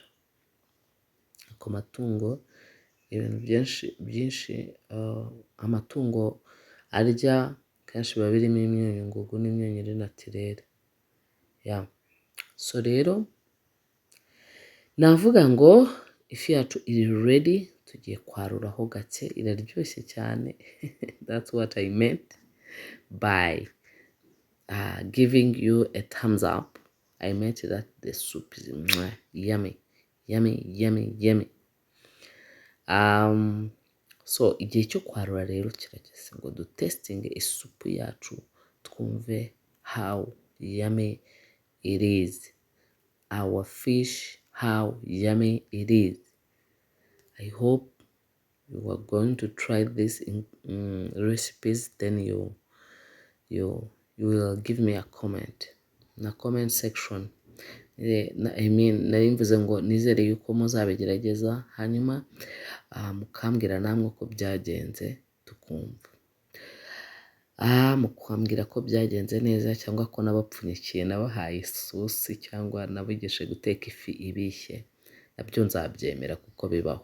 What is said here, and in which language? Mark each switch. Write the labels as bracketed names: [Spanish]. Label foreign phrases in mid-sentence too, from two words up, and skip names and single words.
[Kinyarwanda] Ku matungo ibintu byinshi amatungo arya kenshi biba birimo imyunyu ngugu n'imyunyu iri natirere. So rero navuga ngo ifi yacu iri ready, tugiye kwaruraho gake, iraryoshye cyane. [English] That's what I meant by giving you a thumbs up. I meant that the soup is yummy, yummy, yummy, yummy. [Kinyarwanda] So igihe cyo kwarura rero kirageze ngo dutestinge isupu yacu, twumve [English] how yummy it is. Our fish, how yummy it is. I hope you are going to try this recipes, then you will give me a comment na comment section. [Kinyarwanda] Nari mvuze ngo nizere yuko muzabigerageza, hanyuma mukambwira namwe uko byagenze tukumva. Mukambwira ko byagenze neza cyangwa ko nabapfunyikiye, nabahaye isosi cyangwa nabigishe guteka ifi ibishye, nabyo nzabyemera kuko bibaho.